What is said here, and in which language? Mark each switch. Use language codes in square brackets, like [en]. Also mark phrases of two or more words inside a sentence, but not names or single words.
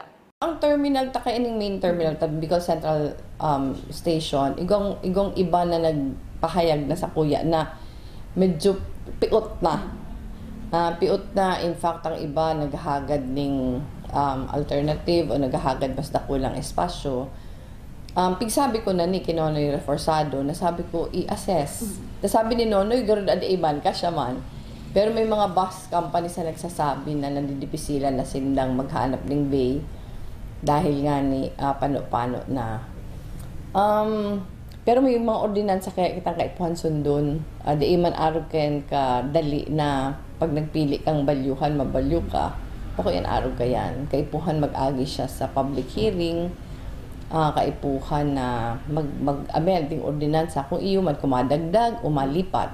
[bik] Ang terminal ta kay ining main terminal ta Bicol Central Station, igong iba na nagpahayag na sa kuya na medyo piot na. Piot na, [en] in fact, [bik] ang iba naghahagad ng alternative o naghahagad basta kulang espasyo. Pigsabi ko na ni Kinonoy Reforzado, nasabi ko i-assess. Nasabi ni Nonoy, gano'n at iban ka siya man. [tl] Pero may mga [en] bus companies [tl] na nagsasabi na nandidipisilan na silang maghanap ng bay dahil nga ni pano-pano na. [bik] Pero may mga ordinansa kaya kitang kaipuhan sundon. Di man arog ken ka dali na pag nagpili kang balyuhan, mabalyo ka. Ako yan arog ka yan. Kaipuhan mag-agi siya sa [en] public hearing. [bik] Kaipuhan na mag-amend yung ordinansa kung iyo man kumadagdag o malipat.